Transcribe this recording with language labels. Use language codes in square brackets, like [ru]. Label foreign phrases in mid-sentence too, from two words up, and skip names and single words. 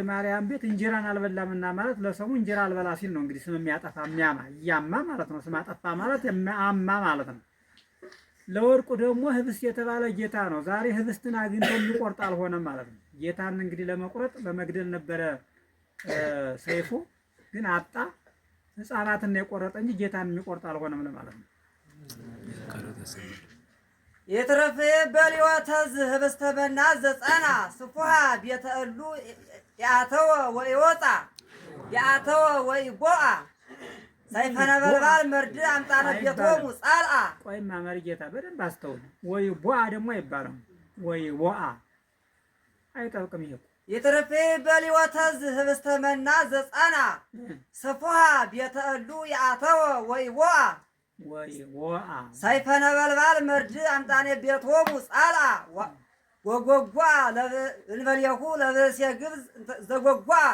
[am] ማርያም ቤት እንጀራን አልበላምና ማለት ለሰሙ እንጀራ አልበላ ሲል ነው እንግዲህ ስም የሚያጠፋ የሚያማ እያማ ማለት ነው። ስም አጠፋ ማለት የሚያማ ማለት ነው። ለወርቁ ደግሞ ህብስት የተባለ ጌታ ነው። ዛሬ ህብስትን አግኝቶ የሚቆርጥ አልሆነም ማለት ነው። ጌታን እንግዲህ ለመቁረጥ ለመግደል ነበረ ሰይፉ፣ ግን አጣ። ህፃናትን ነው የቆረጠ እንጂ ጌታን የሚቆርጥ አልሆነም ለማለት ነው። [gez] የትረፍ በሊወተ ህብስተ መና ዘጸና ስፉሃ ቤተ እሉ ያተወ ወይወጣ ያተወ ወይቦአ ሰይፈ ነበልባል መርድ አምጣነ ቤቶሙ ጻልአ። [am] ቆይማ መርጌታ በደንብ አስተውል። ወይቦአ ደግሞ አይባልም። ወይቦአ አይጠብቅም። ይሄ [gez] የትረፍ በሊወተ ህብስተ መና ዘጸና ስፉሃ ቤተ እሉ ያተወ ወይቦአ ወይቦአ ሰይፈ ነበልባል መርድ አምጣነ ቤቶሙ ጻልአ ወጎጓ እንበልየሁ ለብእሴ ግብዝ ዘጎጓ